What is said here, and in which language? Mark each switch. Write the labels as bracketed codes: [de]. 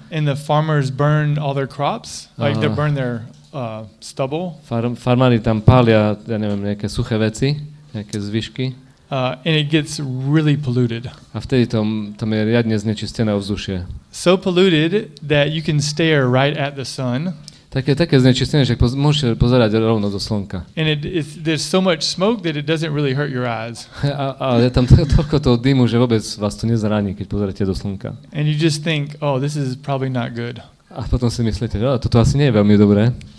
[en] And the farmers burn all their crops, like they burn their stubble. [sk] Farmári tam pália, ja neviem, nejaké suché veci, nejaké zvyšky. [en] and it gets really polluted. [sk] A vtedy tam je riadne znečistené ovzdušie. [en] So polluted that you can stare right at the sun. [sk] Také znečistené, že môžete pozerať rovno do slnka. [en] And there's so much smoke that it doesn't really hurt your eyes. [sk] A je tam toľko toho dymu, že vôbec vás to nezraní, keď pozeráte do slnka. [en] And you just think, oh, this is probably not good. [sk] A potom si myslíte, že toto asi nie je veľmi dobré.